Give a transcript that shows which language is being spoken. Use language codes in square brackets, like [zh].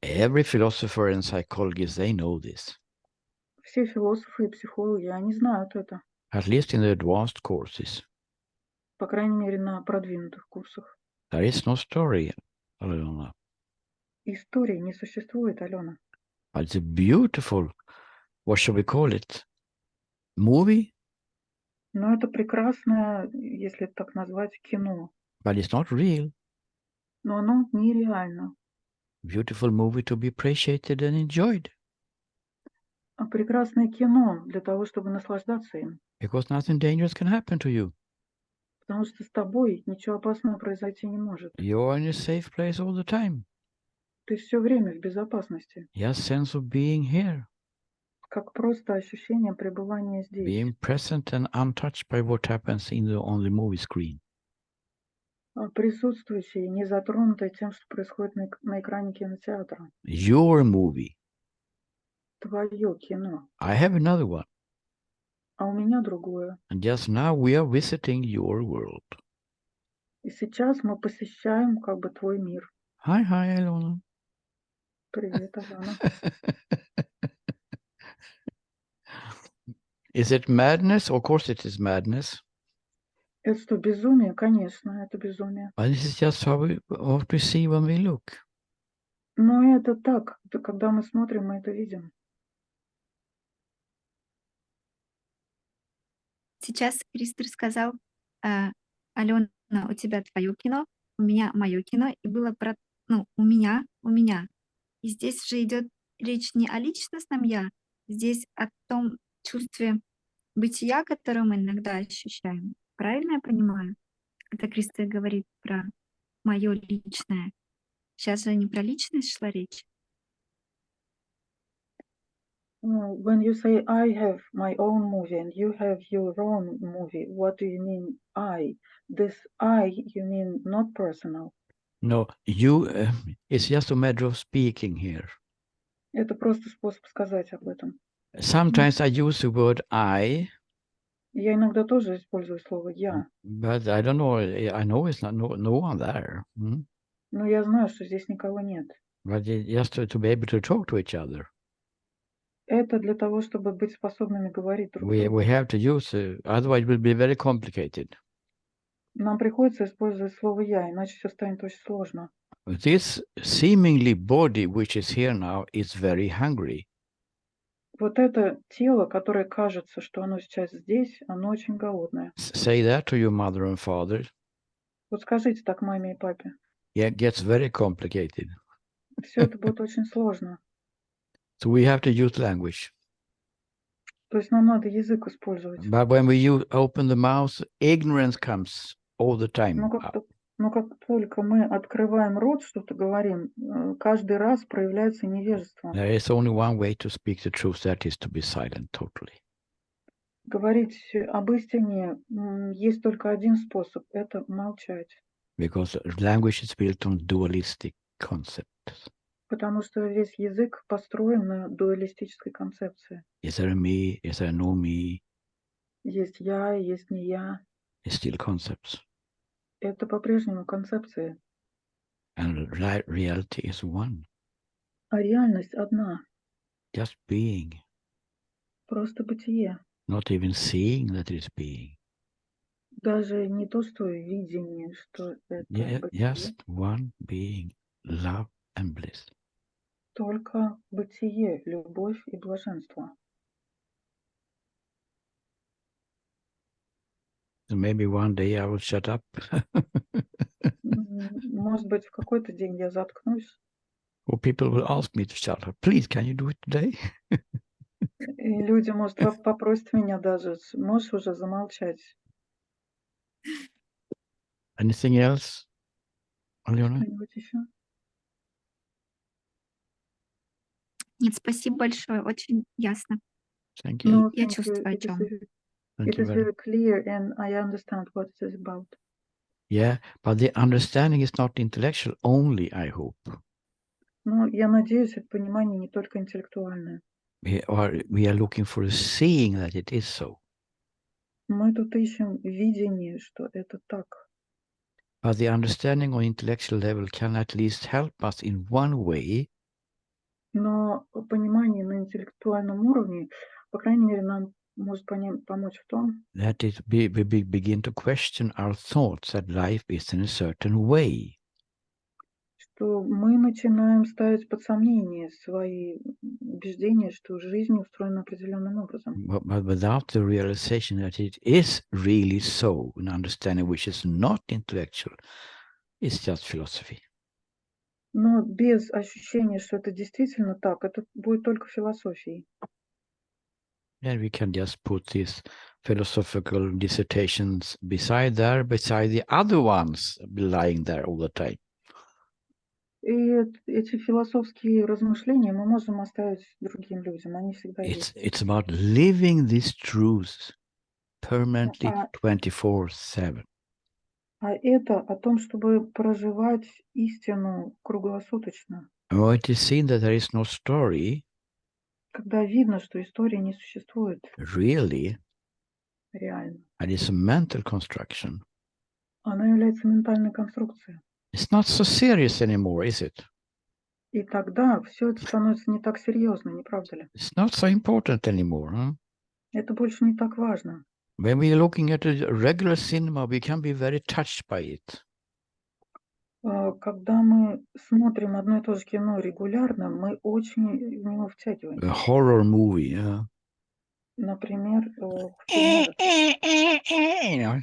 [en] Every philosopher and psychologist, they know this. [ru] Все философы и психологи, они знают это. [en] At least in the advanced courses. [ru] По крайней мере, на продвинутых курсах. [en] There is no story, Alona. [ru] Истории не существует, Алена. [en] But it's a beautiful, what shall we call it? Movie? [ru] Но это прекрасное, если так назвать, кино. [en] But it's not real. [ru] Но оно нереально. [en] Beautiful movie to be appreciated and enjoyed. [ru] А прекрасное кино для того, чтобы наслаждаться им. [en] Because nothing dangerous can happen to you. [ru] Потому что с тобой ничего опасного произойти не может. [en] You're in a safe place all the time. [ru] Ты все время в безопасности. [en] Just sense of being here. [ru] Как просто ощущение пребывания здесь. [en] Being present and untouched by what happens on the movie screen. [ru] Присутствующие, не затронутые тем, что происходит на экране кинотеатра. [en] Your movie. [ru] Твое кино. [en] I have another one. [ru] А у меня другое. [en] And just now we are visiting your world. [ru] И сейчас мы посещаем как бы твой мир. [en] Hi, Ilona. [ru] Привет, Алена. [en] Is it madness? Of course it is madness. [ru] Это что, безумие? Конечно, это безумие. [en] But this is just what we see when we look. [ru] Но это так, когда мы смотрим, мы это видим. Сейчас Кристер сказал, Алена, у тебя твое кино, у меня мое кино, и было про, ну, у меня. И здесь же идет речь не о личностном я, здесь о том чувстве бытия, которое мы иногда ощущаем. Правильно я понимаю? Это Кристер говорит про мое личное. Сейчас же не про личность шла речь. [en] When you say I have my own movie and you have your own movie, what do you mean I? This I, you mean not personal. No, you. It's just a matter of speaking here. [ru] Это просто способ сказать об этом. [en] Sometimes I use the word I, [ru] Я иногда тоже использую слово я, [en] but I don't know. I know it's not no one there. [ru] но я знаю, что здесь никого нет. [en] But just to be able to talk to each other, [ru] Это для того, чтобы быть способными говорить друг с [en] we [ru] другом. [en] have to use. Otherwise, it will be very complicated. [ru] Нам приходится использовать слово я, иначе все станет очень сложно. [en] This seemingly body which is here now is very hungry. [ru] Вот это тело, которое кажется, что оно сейчас здесь, оно очень голодное. [en] Say that to your mother and father. [ru] Вот скажите так маме и папе. [en] Yeah, it gets very complicated. [ru] Все это будет очень сложно. [en] So we have to use language. [ru] То есть нам надо язык использовать. [en] But when we open the mouth, ignorance comes all the time. [ru] Но как только мы открываем рот, что-то говорим, каждый раз проявляется невежество. [en] There is only one way to speak the truth, that is to be silent totally. [ru] Говорить об истине есть только один способ – это молчать. [en] Because language is built on dualistic concepts. [ru] Потому что весь язык построен на дуалистической концепции. [en] Is there a me? Is there no me? [ru] Есть я, есть не я. [en] It's still concepts. [ru] Это по-прежнему концепции. [en] And reality is one. [ru] А реальность одна. [en] Just being. [ru] Просто бытие. [en] Not even seeing that it's being. [ru] Даже не то, что видение, что это бытие. [en] Just one being. Love and bliss. [ru] Только бытие, любовь и блаженство. [en] So maybe one day I will shut up. [ru] Может быть, в какой-то день я заткнусь. [en] Or people will ask me to shut up. Please, can you do it today? [ru] И люди, может, попросят меня даже, можешь уже замолчать. [en] Anything else, Alena? [ru] Что-нибудь еще? Нет, спасибо большое, очень ясно. [en] Thank you. No, [ru] Я [en] thank you. [ru] чувствую, о [en] It is [ru] чем. [en] very- Thank It you is very very clear and I understand what it is about. Yeah, but the understanding is not intellectual only, I hope. [ru] Но я надеюсь, это понимание не только интеллектуальное. [en] We are looking for a seeing that it is so. [ru] Мы тут ищем видение, что это так. [en] But the understanding on intellectual level can at least help us in one way. [ru] Но понимание на интеллектуальном уровне, по крайней мере, нам может помочь в том, [en] That is, we begin to question our thoughts that life is in a certain way. [ru] что мы начинаем ставить под сомнение свои убеждения, что жизнь устроена определенным образом. [en] But without the realization that it is really so, an understanding which is not intellectual, it's just philosophy. [ru] Но без ощущения, что это действительно так, это будет только философией. [en] And we can just put these philosophical dissertations beside the other ones lying there all the time. [ru] И эти философские размышления мы можем оставить другим людям, они всегда есть. [en] It's about living these truths permanently 24/7. [ru] А это о том, чтобы проживать истину круглосуточно. [en] When it is seen that there is no story, [ru] Когда видно, что история не существует [en] really, [ru] реально. [en] and it's a mental construction, [ru] Она является ментальной конструкцией. [en] It's not so serious anymore, is it? [ru] И тогда все это становится не так серьезно, не правда ли? [en] It's not so important anymore. Huh? [ru] Это больше не так важно. [en] When we're looking at a regular cinema, we can be very touched by it. [ru] Когда мы смотрим одно и то же кино регулярно, мы очень в него [en] A [ru] втягиваемся. [en] horror movie. Yeah. [ru] Например, в фильме ужасов.